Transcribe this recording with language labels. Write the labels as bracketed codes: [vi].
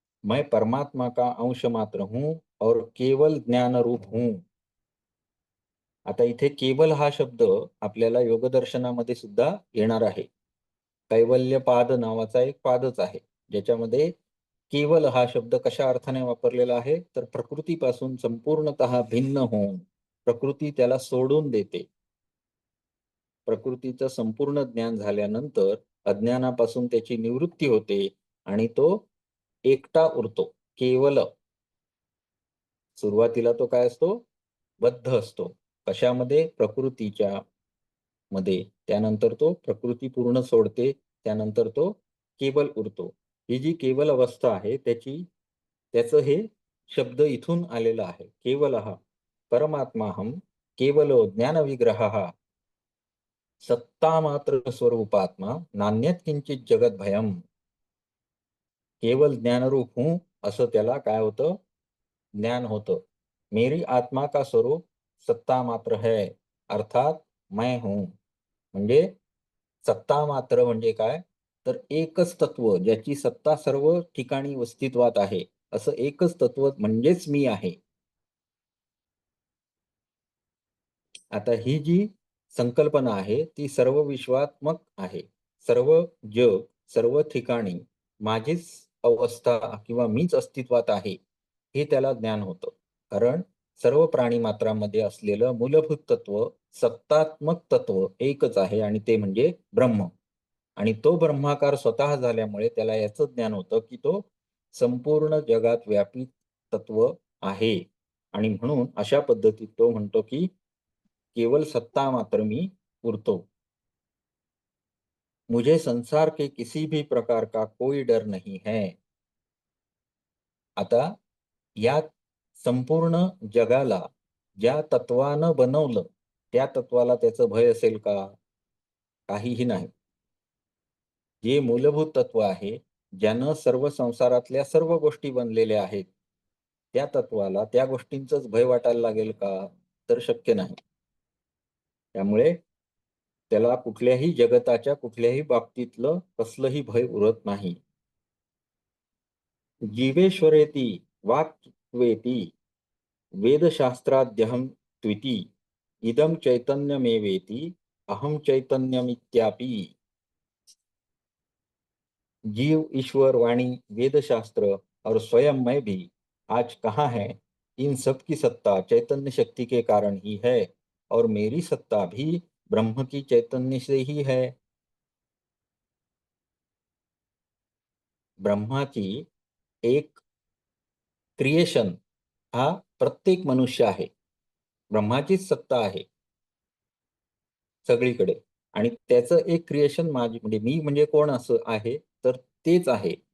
[hi] मैं परमात्मा का अंश मात्र हूं और केवल ज्ञान रूप हूं. [mr] आता इथे केवल हा शब्द आपल्याला योगदर्शनामध्ये सुद्धा येणार आहे. कैवल्यपाद नावाचा एक पादच आहे, ज्याच्यामध्ये केवल हा शब्द कशा अर्थाने वापरलेला आहे, तर प्रकृतीपासून संपूर्णतः भिन्न होऊन प्रकृती त्याला सोडून देते. प्रकृतीचं संपूर्ण ज्ञान झाल्यानंतर अज्ञानापासून त्याची निवृत्ती होते आणि तो एकटा उरतो. केवल. सुरुवातीला तो काय असतो? बद्ध असतो. कशामध्ये? प्रकृतीच्या. मध्ये, त्यानंतर तो प्रकृती पूर्ण सोडते, त्यानंतर तो केवल उरतो. ही जी केवल अवस्था आहे त्याचं हे शब्द इथून आलेला आहे. [sa] केवलः परमात्माहं केवलो ज्ञानविग्रहः सत्तामात्र स्वरूपात्मा नान्यत् किंचित जगद्भयम्. [hi] केवल ज्ञानरूप हूं [mr] असं त्याला काय होतं, ज्ञान होतं. [hi] मेरी आत्मा का स्वरूप सत्ता मात्र है, अर्थात मैं हूं. [mr] म्हणजे सत्ता मात्र म्हणजे काय, तर एकच तत्व ज्याची सत्ता सर्व ठिकाणी अस्तित्वात आहे, असं एकच तत्व म्हणजेच मी आहे. आता ही जी संकल्पना आहे ती सर्व विश्वात्मक आहे. सर्व जग, सर्व ठिकाणी माझीच अवस्था किंवा मीच अस्तित्वात आहे, हे त्याला ज्ञान होतं. कारण सर्व प्राणिमात्रांमध्ये असलेलं मूलभूत तत्व, सत्तात्मक तत्व एकच आहे आणि ते म्हणजे ब्रह्म. आणि तो ब्रह्माकार स्वतः झाल्यामुळे त्याला याचं ज्ञान होतं, की तो संपूर्ण जगात व्यापी तत्व आहे. आणि म्हणून अशा पद्धतीत तो म्हणतो, की केवल सत्ता मात्र मी पुरतो. [hi] मुझे संसार के किसी भी प्रकार का कोई डर नहीं है. [mr] आता या संपूर्ण जगाला ज्या तत्वानं बनवलं, त्या तत्वाला त्याचं भय असेल का? काहीही नाही. जे मूलभूत तत्व आहे, ज्यानं सर्व संसारातल्या सर्व गोष्टी बनलेल्या आहेत, त्या तत्वाला त्या गोष्टींचंच भय वाटायला लागेल का? तर शक्य नाही. त्यामुळे त्याला कुठल्याही जगताच्या कुठल्याही बाबतीतलं कसलंही भय उरत नाही. [sa] जीवेश्वरेति वाक्त्वेति वेदशास्त्राद्यहं त्विति इदं चैतन्यमेवेति अहम चैतन्यमित्यापि. [hi] जीव, ईश्वर, वाणी, वेद शास्त्र और स्वयं मैं भी आज कहाँ है? इन सब की सत्ता चैतन्य शक्ति के कारण ही है और मेरी सत्ता भी ब्रह्म की चैतन्य से ही है. [mr] ब्रह्माची एक क्रिएशन हा प्रत्येक मनुष्य आहे. ब्रह्माचीच सत्ता आहे सगळीकडे. आणि त्याचं एक क्रिएशन म्हणजे मी म्हणजे कोण असं आहे, तर तेच आहे.